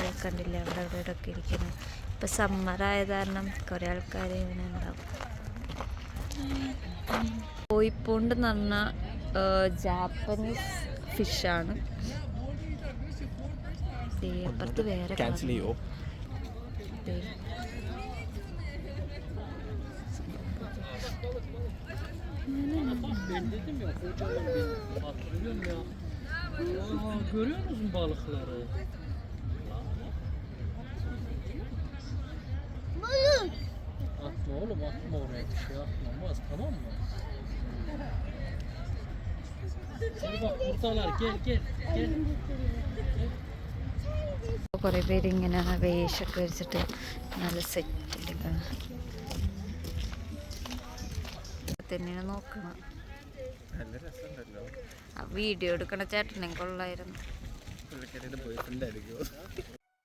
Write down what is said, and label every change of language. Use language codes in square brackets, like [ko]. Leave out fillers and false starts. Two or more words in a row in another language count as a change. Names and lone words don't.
[ml] കണ്ടില്ലേ അവിടെ അവിടെ ഒക്കെ ഇരിക്കുന്നു. ഇപ്പം സമ്മർ ആയത് കാരണം കുറേ ആൾക്കാർ ഇങ്ങനെ ഉണ്ടാവും. കോയിപ്പോണ്ട് എന്ന് പറഞ്ഞാൽ [en] Japanese fish. [ml] അപ്പുറത്ത് വേറെ [tr] Görüyor musun balıkları? Balık. Atma oğlum, atma oraya. Bir şey atmamaz, tamam mı? Hadi bak buradalar, gel. [ml] കുറേ പേരിങ്ങനെ വേഷമൊക്കെ വെച്ചിട്ട് നല്ല സെറ്റിലാണ്. തന്നെയാണ് നോക്കണം. ആ വീഡിയോ എടുക്കണ ചേട്ടനെ കൊള്ളായിരുന്നു.